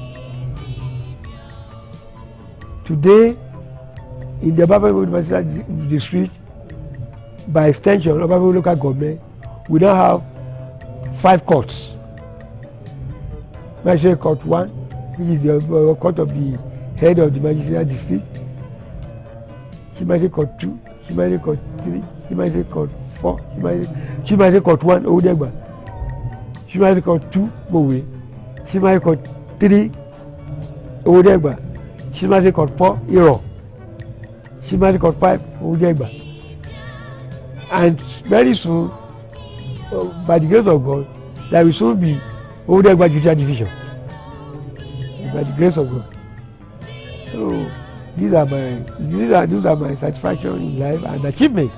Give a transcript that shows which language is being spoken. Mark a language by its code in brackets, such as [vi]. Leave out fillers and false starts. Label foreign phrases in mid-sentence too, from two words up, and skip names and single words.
[en] Today, in the Obafemi Owodegba district, by extension, Obafemi local government, we now have 5 courts. Magistrate Court 1, which is the court of the head of the magistrate district. Magistrate Court 2, Magistrate Court 3, Magistrate Court 4, Magistrate Court 1, Owodegba. Magistrate Court 2, Mowe. Magistrate Court 3, Owodegba. Magistrate Court 4, Iro. Magistrate Court 5, Owodegba. And very soon, by the grace of God, there will soon be Owodegba Judicial Division. By the grace of God. So these are my satisfaction in life and achievement.